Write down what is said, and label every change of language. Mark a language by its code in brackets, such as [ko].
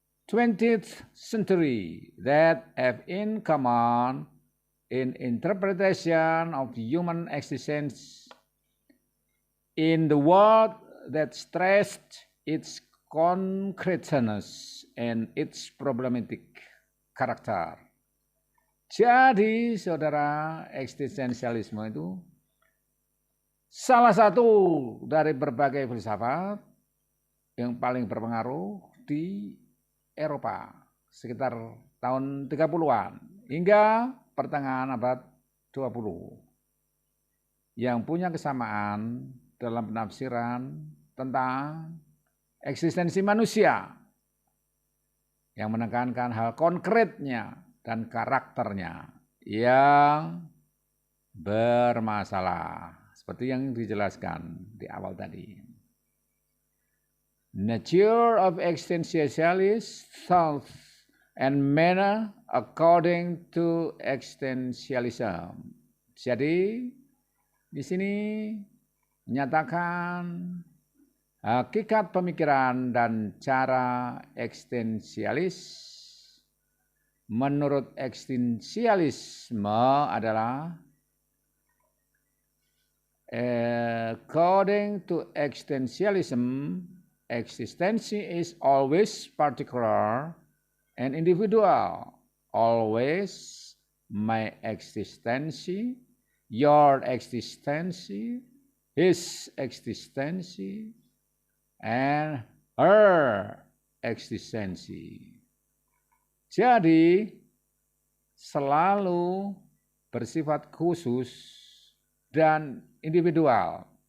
[en] 20th century that have in common in interpretation of human existence in the world that stressed its concreteness and its problematic karakter. [id] Jadi, saudara, eksistensialisme itu salah satu dari berbagai filsafat yang paling berpengaruh di Eropa sekitar tahun 30-an hingga pertengahan abad 20 yang punya kesamaan dalam penafsiran tentang eksistensi manusia yang menekankan hal konkretnya dan karakternya yang bermasalah seperti yang dijelaskan di awal tadi. [en] Nature of existentialist thought and manner according to existentialism. [id] Jadi di sini menyatakan hakikat pemikiran dan cara eksistensialis. Menurut eksistensialisme adalah [en] according to existentialism, existency is always particular and individual. Always my existency, your existency, his existency, and her existency. [id] Jadi selalu bersifat khusus dan individual.